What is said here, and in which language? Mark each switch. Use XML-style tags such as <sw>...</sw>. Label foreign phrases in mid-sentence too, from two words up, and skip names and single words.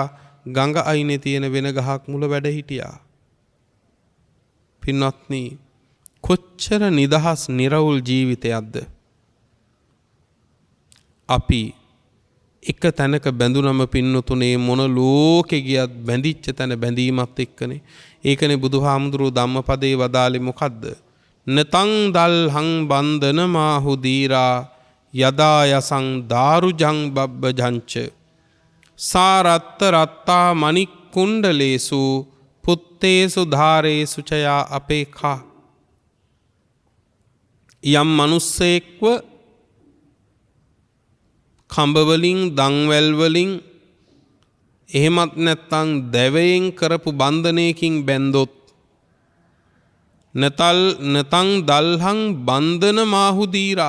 <si>ගඟ අයිනේ තියෙන වෙන ගහක් මුල වැඩ හිටියා. පින්වත්නි කොච්චර නිදහස් නිරවුල් ජීවිතයක්ද. අපි එක තැනක බැඳුනම පින්නතුනේ මොන ලෝකෙ ගියත් බැඳිච්ච තැන බැඳීමත් එක්කනේ. ඒකනේ බුදුහාමුදුරුවෝ ධම්මපදේ වදාලේ මොකද්ද?</si> <pi>නතං දල්හං බන්ධන මාහු දීරා යදා යසං දාරුජං බබ්බජංච සාරත්ත රත්තා මණික් කුණ්ඩලේසු පුත්තේසු ධාරේසු චයා අපේඛා.</pi> <si>යම් මිනිස්සෙක්ව කඹවලින් දන්වැල් වලින් එහෙමත් නැත්නම් දැවයෙන් කරපු බන්ධනයකින් බැන්දොත්</si> <pi>නතං දල්හං බන්ධන මාහු දීරා.</pi>